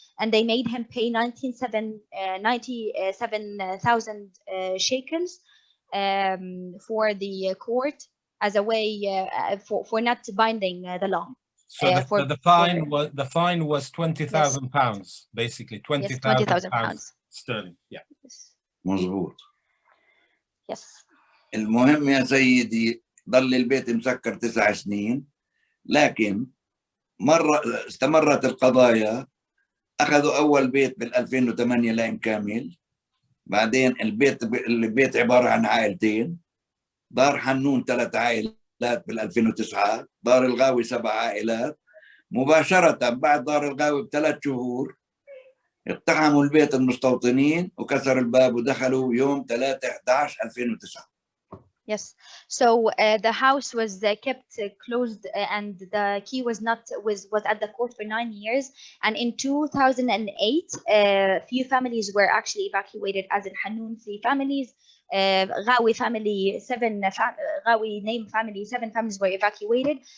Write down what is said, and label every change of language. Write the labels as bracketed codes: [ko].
[en] And they made him pay 97,000 shekels for the court as a way for not binding the law. So the fine was 20,000 pounds, basically 20,000 pounds sterling. Yeah. [ar] مظبوط. [en] Yes. [ar] المهم يا سيدي ضل البيت مسكر 9 سنين، لكن مرة استمرت القضايا. أخذوا أول بيت بال2008 لين كامل، بعدين البيت عبارة عن عائلتين، دار حنون 3 عائلات بال2009، دار الغاوي 7 عائلات. مباشرة بعد دار الغاوي ب3 شهور اقتحموا البيت المستوطنين وكسروا الباب ودخلوا يوم 3/11/2009. [en] Yes. So the house was kept closed, and the key was at the court for 9 years. And in 2008, few families were actually evacuated, as in Hanun 3 families, Ghawi family 7, Ghawi name family 7 families were evacuated.